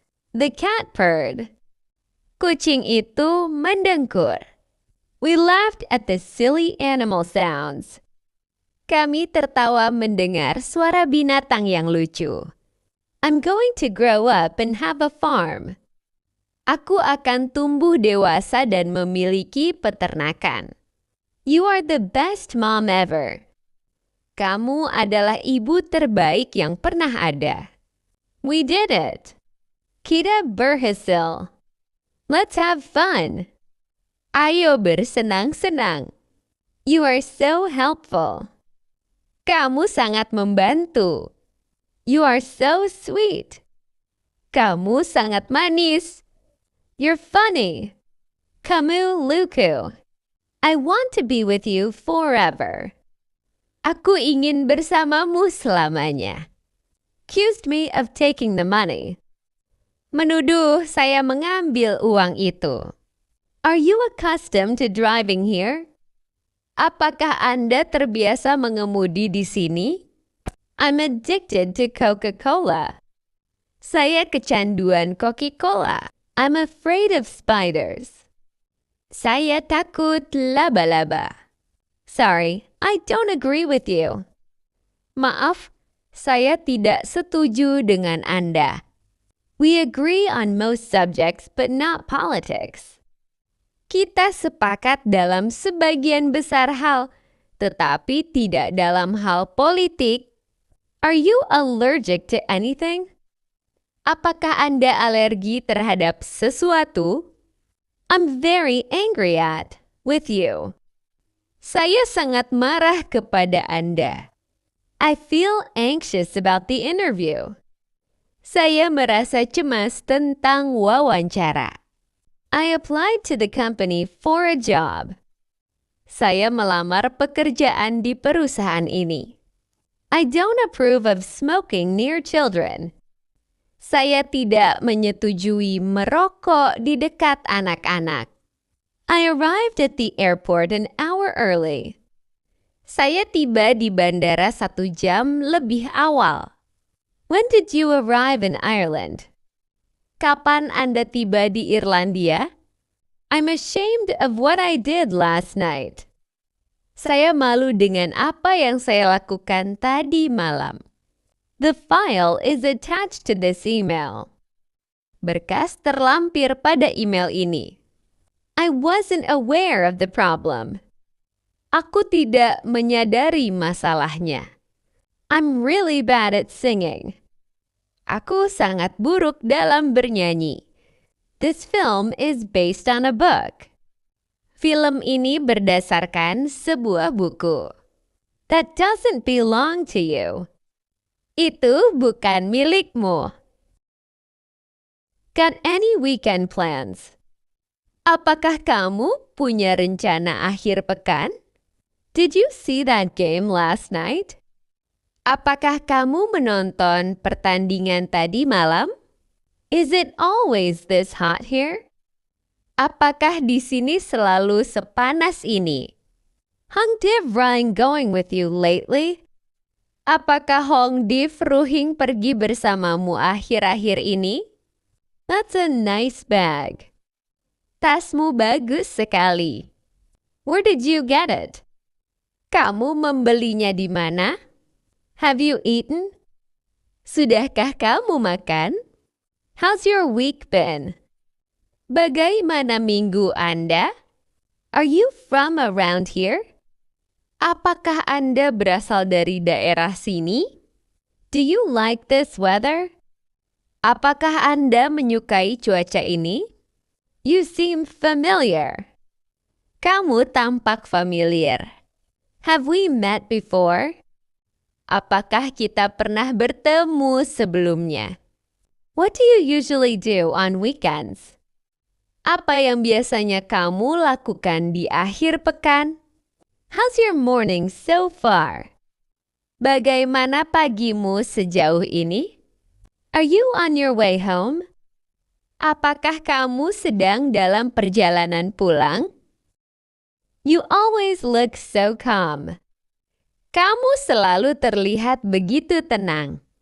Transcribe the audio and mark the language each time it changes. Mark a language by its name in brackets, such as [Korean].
[English] The cat purred. [Indonesian] Kucing itu mendengkur. [English] We laughed at the silly animal sounds. [Indonesian] Kami tertawa mendengar suara binatang yang lucu. [English] I'm going to grow up and have a farm. [Indonesian] Aku akan tumbuh dewasa dan memiliki peternakan. [English] You are the best mom ever. [Indonesian] Kamu adalah ibu terbaik yang pernah ada. [English] We did it. [Indonesian] Kita berhasil. [English] Let's have fun. [Indonesian] Ayo bersenang-senang. [English] You are so helpful. [Indonesian] Kamu sangat membantu. [English] You are so sweet. [Indonesian] Kamu sangat manis. [English] You're funny. [Indonesian] Kamu lucu. [English] I want to be with you forever. [Indonesian] Aku ingin bersamamu selamanya. [English] Accused me of taking the money. [Indonesian] Menuduh saya mengambil uang itu. [English] Are you accustomed to driving here? [Indonesian] Apakah Anda terbiasa mengemudi di sini? [English] I'm addicted to Coca-Cola. [Indonesian] Saya kecanduan Coca-Cola. [English] I'm afraid of spiders. [Indonesian] Saya takut laba-laba. [English] Sorry, I don't agree with you. [Indonesian] Maaf, saya tidak setuju dengan Anda. [English] We agree on most subjects but not politics. [Indonesian] Kita sepakat dalam sebagian besar hal, tetapi tidak dalam hal politik. [English] Are you allergic to anything? [Indonesian] Apakah Anda alergi terhadap sesuatu? [English] I'm very angry with you. [Indonesian] Saya sangat marah kepada Anda. [English] I feel anxious about the interview. [Indonesian] Saya merasa cemas tentang wawancara. [English] I applied to the company for a job. [Indonesian] Saya melamar pekerjaan di perusahaan ini. [English] I don't approve of smoking near children. [Indonesian] Saya tidak menyetujui merokok di dekat anak-anak. [English] I arrived at the airport an hour early. [Indonesian] Saya tiba di bandara 1 jam lebih awal. [English] When did you arrive in Ireland? [Indonesian] Kapan Anda tiba di Irlandia? [English] I'm ashamed of what I did last night. [Indonesian] Saya malu dengan apa yang saya lakukan tadi malam. [English] The file is attached to this email. [Indonesian] Berkas terlampir pada email ini. [English] I wasn't aware of the problem. [Indonesian] Aku tidak menyadari masalahnya. [English] I'm really bad at singing. [Indonesian] Aku sangat buruk dalam bernyanyi. [English] This film is based on a book. [Indonesian] Film ini berdasarkan sebuah buku. [English] That doesn't belong to you. [Indonesian] Itu bukan milikmu. [English] Got any weekend plans? [Indonesian] Apakah kamu punya rencana akhir pekan? [English] Did you see that game last night? [Indonesian] Apakah kamu menonton pertandingan tadi malam? [English] Is it always this hot here? [Indonesian] Apakah di sini selalu sepanas ini? [English] Hong Div Ryan going with you lately? [Indonesian] Apakah Hong Div Ruhing pergi bersamamu akhir-akhir ini? [English] That's a nice bag. [Indonesian] Tasmu bagus sekali. [English] Where did you get it? [Indonesian] Kamu membelinya di mana? [English] Have you eaten? [Indonesian] Sudahkah kamu makan? [English] How's your week been? [Indonesian] Bagaimana minggu Anda? [English] Are you from around here? [Indonesian] Apakah Anda berasal dari daerah sini? [English] Do you like this weather? [Indonesian] Apakah Anda menyukai cuaca ini? [English] You seem familiar. [Indonesian] Kamu tampak familiar. [English] Have we met before? [Indonesian] Apakah kita pernah bertemu sebelumnya? [English] What do you usually do on weekends? [Indonesian] Apa yang biasanya kamu lakukan di akhir pekan? [English] How's your morning so far? [Indonesian] Bagaimana pagimu sejauh ini? [English] Are you on your way home? [Indonesian] Apakah kamu sedang dalam perjalanan pulang? [English] You always look so calm. [Indonesian] Kamu selalu terlihat begitu tenang.